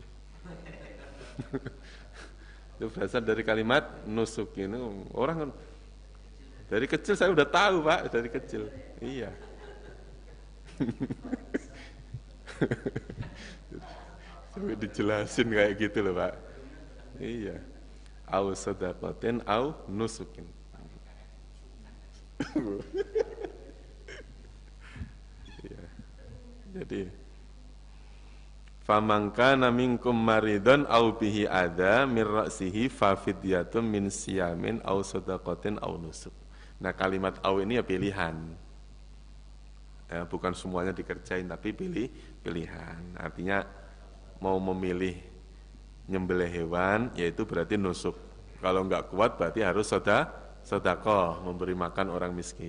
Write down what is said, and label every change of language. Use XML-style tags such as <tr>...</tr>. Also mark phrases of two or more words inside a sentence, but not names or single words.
<id>Itu berasal dari kalimat nusukin. Orang dari kecil saya udah tahu, Pak, dari kecil. Iya. Sampai dijelasin kayak gitu loh, Pak. Iya.</id> <ar>أو صدقة أو نسك.</ar> <id>Iya.</id> <ar>Jadi فمن كان منكم مريضا أو به أذى من رأسه ففدية من صيام أو صدقة أو نسك.</ar> <id>Nah, kalimat au ini ya pilihan. Ya, bukan semuanya dikerjain tapi pilihan. Artinya mau memilih nyembelih hewan yaitu berarti nusuk. Kalau enggak kuat berarti harus sedekah, memberi makan orang miskin.</id>